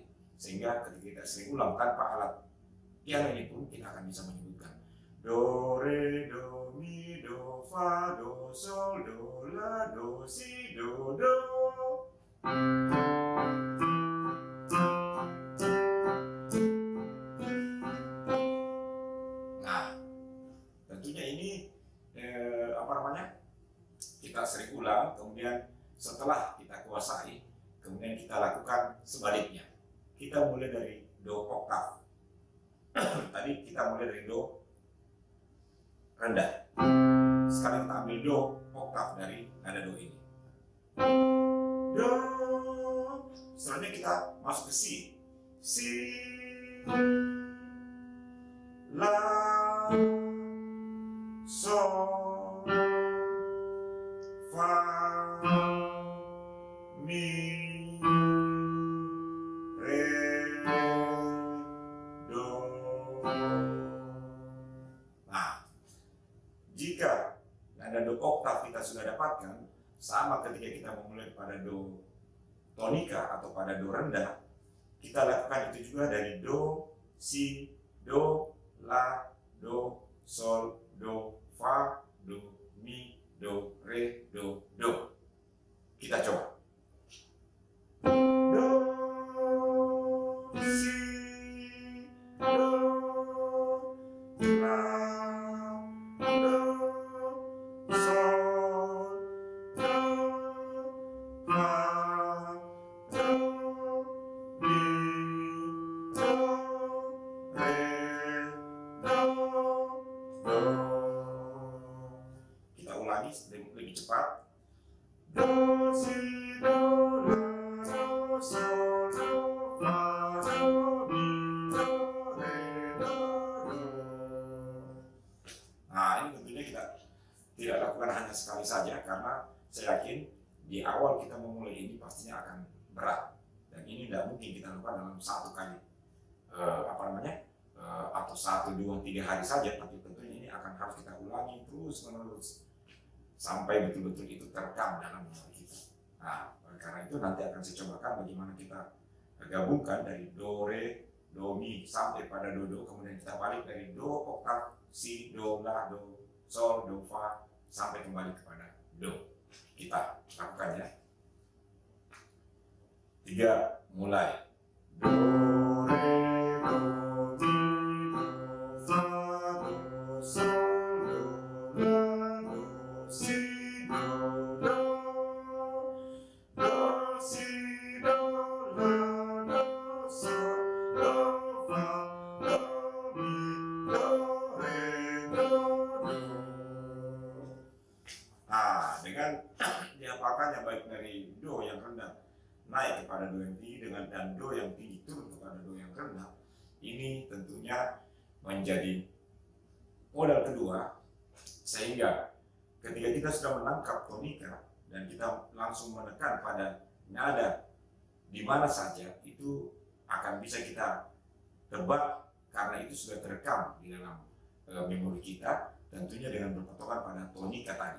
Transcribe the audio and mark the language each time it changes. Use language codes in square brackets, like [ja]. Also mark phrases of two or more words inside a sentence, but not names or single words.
[id] Sehingga ketika kita sering ulang tanpa alat piano ini pun kita akan bisa menyebutkan do, re, do, mi, do, fa, do, sol, do, la, do, si, do, do. Nah, tentunya ini kita sering ulang, kemudian setelah kita kuasai, kemudian kita lakukan sebaliknya. Kita mulai dari do oktav. Tadi kita mulai dari do rendah. Sekarang kita ambil do oktav dari nada do ini. do. Selanjutnya kita masuk ke si, la, sol, fa, mi, re, do. Nah, jika nada do oktav kita sudah dapatkan, sama ketika kita memulai pada do tonika atau pada do rendah, kita lakukan itu juga dari do, si, do, la, do, sol, do, fa, do, mi, do, re, do, do. Kita coba. Do, si, do, la, do, sol, do, fa, do, mi, do, re, do, do. Kita ulangi lebih cepat. Do, si, do, la, do, sol, do, fa, do, mi, do, re, do, do. Nah, ini tentunya kita tidak lakukan hanya sekali saja, karena saya yakin di awal kita memulai ini pastinya akan berat, dan ini tidak mungkin kita lakukan dalam satu kali atau 1, 2, 3 hari saja, tapi tentunya ini akan harus kita ulangi terus menerus sampai betul-betul itu terekam dalam memori kita. Nah, karena itu nanti akan saya cobakan bagaimana kita gabungkan dari do, re, do, mi sampai pada do, do, kemudian kita balik dari do oktav, si, do, la, do, sol, do, fa sampai kembali kepada do. Kita lakukan ya. 3, mulai. Do, re, do, mi, do, fa, do, sol, do, la, do, si, do, do, do, si, do, la, do, sol, do, fa, do, mi, do, re, do, do. Nah, dengan diapakannya baik dari do yang rendah naik kepada do yang tinggi dan do yang tinggi turun kepada do yang rendah, ini tentunya menjadi modal kedua, sehingga ketika kita sudah menangkap tonika dan kita langsung menekan pada nada di mana saja, itu akan bisa kita tebak karena itu sudah terekam di dalam memori kita, tentunya dengan berpatokan pada tonika tadi.